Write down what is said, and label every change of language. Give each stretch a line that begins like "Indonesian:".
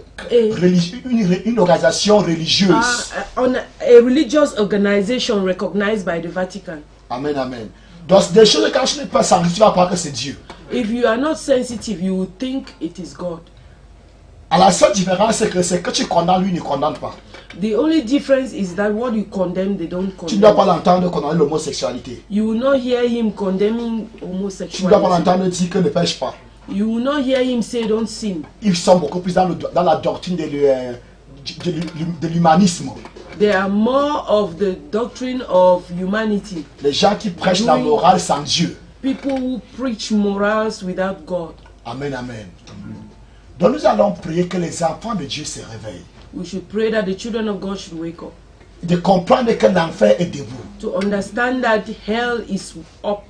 French: une organisation religieuse.
English: A religious organization recognized by the Vatican. Amen, amen.
French: Donc des choses quand tu n'es pas sensible, tu vas croire que c'est Dieu.
English: If you are not sensitive, you will think it is God.
French: À la seule différence, c'est que tu condamnes, lui ne condamne pas.
English: The only difference is that what you condemn, they don't condemn.
French: Tu ne dois pas l'entendre condamner l'homosexualité.
English: You will not hear him condemning homosexuality.
French: Tu ne dois pas l'entendre dire que ne pêche pas.
English: You will not hear him say don't sin.
French: Ils sont beaucoup plus dans la doctrine de l'humanisme.
English: They are more of the doctrine of humanity.
French: Les gens qui prêchent la morale sans Dieu.
English: People who preach morals without God. Amen, amen.
French: Donc nous allons prier que les enfants de Dieu se réveillent.
English: We should pray that the children of God should wake up.
French: De comprendre que l'enfer est debout.
English: To understand that hell is up.